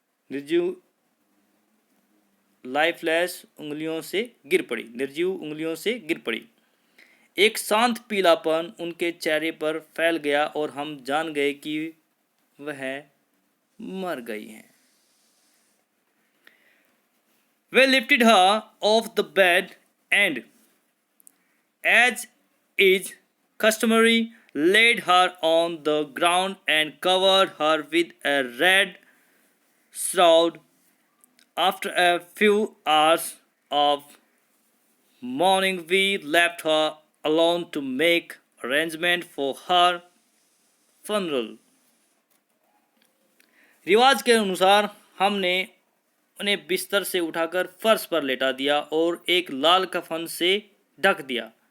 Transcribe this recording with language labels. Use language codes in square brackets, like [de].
[hi] निर्जीव लाइफलेस उंगलियों से गिर पड़ी, निर्जीव उंगलियों से गिर पड़ी। एक शांत पीलापन उनके चेहरे पर फैल गया और हम जान गए कि वह मर गई हैं। [en] We lifted her off the bed and, as is customary, laid her on the ground and covered her with a red shroud. After a few hours of mourning, we left her alone to make arrangement for her funeral. [hi] रिवाज के अनुसार हमने उन्हें बिस्तर से उठाकर फर्श पर लेटा दिया और एक लाल कफन से ढक दिया।